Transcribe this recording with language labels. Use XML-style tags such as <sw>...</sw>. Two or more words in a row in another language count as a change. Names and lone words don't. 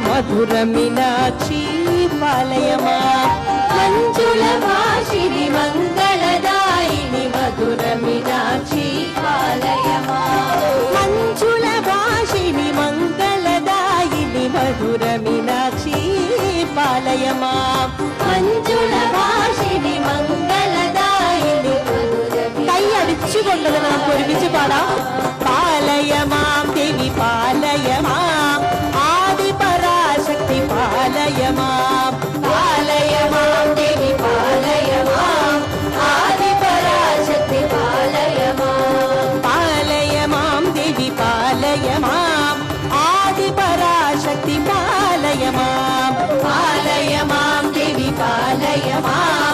<sa>మధుర మీనాక్షి పాలయమా మంజుల భాషిని మంగళదాయిని మధుర మీనాక్షి పాలయమా మంజుల భాషిని మంగళదాయిని మధుర మీనాక్షి పాలయమా మంజుల భాషిని మంగళదాయిని</sa> <ml>കൈ അടിച്ചുകൊണ്ടത് നമുക്ക് ഒരുമിച്ച് പാടാം</ml> <sa>പാലയമാം ദേവി പാലയമാം ആദിപരാശക്തി പാലയമാം പാലയമാം ദേവി പാലയമാം ആദിപരാശക്തി പാലയമാം പാലയമാം ദേവി പാലയമാം ആദിപരാശക്തി പാലയമാം പാലയമാം ദേവി പാലയമാം</sa>